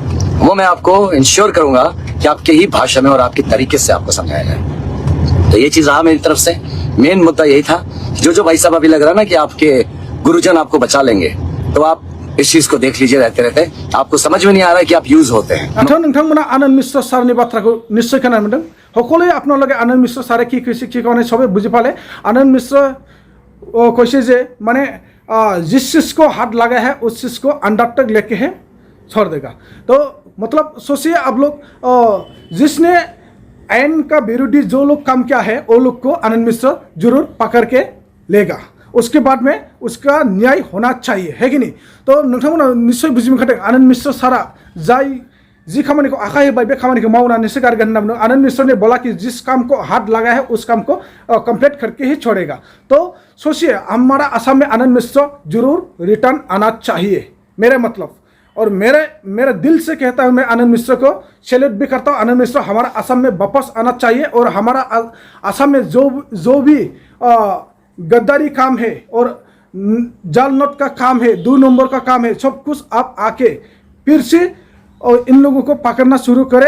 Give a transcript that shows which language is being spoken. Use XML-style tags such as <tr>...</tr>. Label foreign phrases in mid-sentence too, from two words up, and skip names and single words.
<hi>वो मैं आपको इंश्योर करूंगा कि आपके ही भाषा में और आपके तरीके से आपको समझाया जाए। तो ये चीज रहा मेरी तरफ से। मेन मुद्दा यही था, जो भाई साहब अभी लग रहा है ना कि आपके गुरुजन आपको बचा लेंगे, तो आप इस चीज को देख लीजिए रहते रहते आपको समझ में नहीं आ रहा है कि आप यूज होते हैं।</hi> <brx>नोंथांमोना आनंद मिश्र सारनि बाथ्राखौ निश्चय खोनानो मोनदों।</brx> <as>সকলোৱে আপোনালোকে আনন্দ মিশ্ৰ ছাৰে কি কৈছে কি কোৱা নাই সবে বুজি পালে।</as> <hi>आनंद मिश्र</hi> <as>কৈছে যে মানে</as> <hi>जिस चीज को हाथ लगा है उस चीज को अंदर तक लेके है छोड़ देगा। तो मतलब सोचिए आप लोग, जिसने आयन का विरोधी जो लोग काम किया है वो लोग को आनंद मिश्र जरूर पकड़ के लेगा। उसके बाद में उसका न्याय होना चाहिए, है कि नहीं?</hi> <brx>तो नोंथांमोना निश्चय बुजि मोनखादों आनंद मिश्र सारा जाय जी खामानी को आखाइ होबाय बे खामानी को मावनानैसो गारगोन होनना बुंदों।</brx> <hi>आनंद मिश्र ने बोला कि जिस काम को हाथ लगा है उस काम को कंप्लीट करके ही छोड़ेगा। तो सोचिए हमारा असम में आनंद मिश्र जरूर रिटर्न आना चाहिए, मेरे मतलब। और मेरे दिल से कहता हूँ, मैं आनंद मिश्र को सैल्यूट भी करता हूँ। आनंद मिश्र हमारा असम में वापस आना चाहिए। और हमारा असम में जो भी गद्दारी काम है और जाल नोट का काम है, 2 नंबर का काम है, सब कुछ आप आके फिर से और इन लोगों को पकड़ना शुरू करें।</hi>